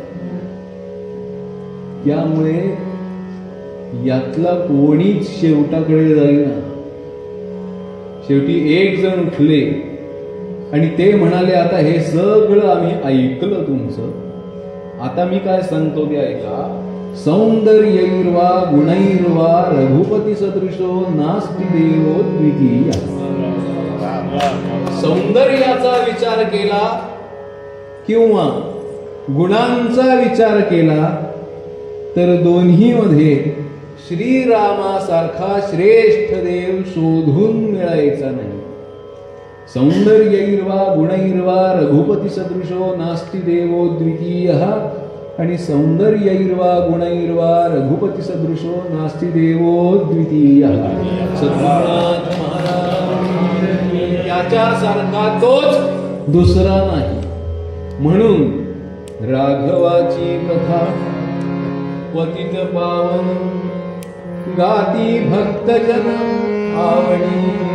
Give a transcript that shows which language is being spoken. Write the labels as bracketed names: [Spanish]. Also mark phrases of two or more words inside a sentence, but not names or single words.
[Marathi] त्यामुळे यातला कोणीच शेवटाकडे जाईना. शेवटी एक जण उठले आणि ते म्हणाले, आता हे सगळं आम्ही ऐकलं तुमचं, आता मी काय सांगतो ते ऐका. [Sanskrit] सौंदर्यैर्वा गुणैर्वा रघुपती सदृशो नास्ति देवो द्वितीय. [Marathi] सौंदर्याचा विचार केला किंवा गुणांचा विचार केला तर दोन्ही मध्ये श्रीरामासारखा श्रेष्ठ देव शोधून मिळायचा नाही. [Sanskrit] सौंदर्यैर्वा गुणैर्वा रघुपती सदृशो नास्ति देवो द्वितीयः आणि सौंदर्यैर्वा गुणैर्वा रघुपती सदृशो नास्ति देवो द्वितीयः. [Marathi] सद्गुरुनाथ महाराज याच्यासारखा तोच दुसरा नाही. म्हणून राघवाची कथा पतित पावन गाती भक्तजन आवडी.